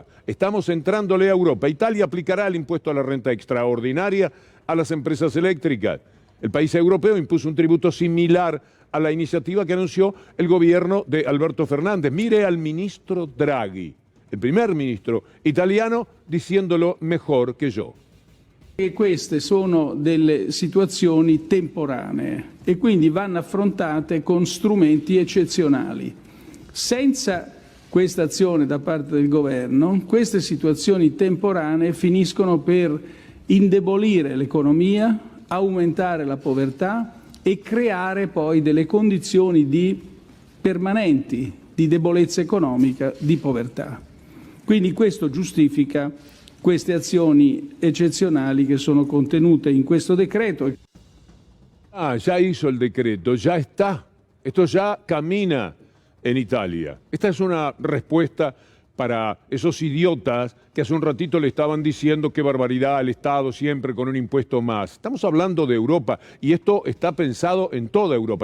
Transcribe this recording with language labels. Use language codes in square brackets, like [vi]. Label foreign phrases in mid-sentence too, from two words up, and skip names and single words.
[es] Estamos entrándole a Europa. Italia aplicará el impuesto a la renta extraordinaria a las empresas eléctricas. El país europeo impuso un tributo similar a la iniciativa que anunció el gobierno de Alberto Fernández. Mire al ministro Draghi, el primer ministro italiano, diciéndolo mejor que yo. [it] E queste sono delle situazioni temporanee e quindi vanno affrontate con strumenti eccezionali. Senza questa azione da parte del governo, queste situazioni temporanee finiscono per indebolire l'economia, aumentare la povertà e creare poi delle condizioni permanenti di debolezza economica, di povertà. Quindi questo giustifica queste azioni eccezionali che sono contenute in questo decreto. [es] Ya hizo el decreto, ya está. Esto ya camina en Italia. Esta es una respuesta para esos idiotas que hace un ratito le estaban diciendo qué barbaridad al Estado siempre con un impuesto más. Estamos hablando de Europa y esto está pensado en toda Europa.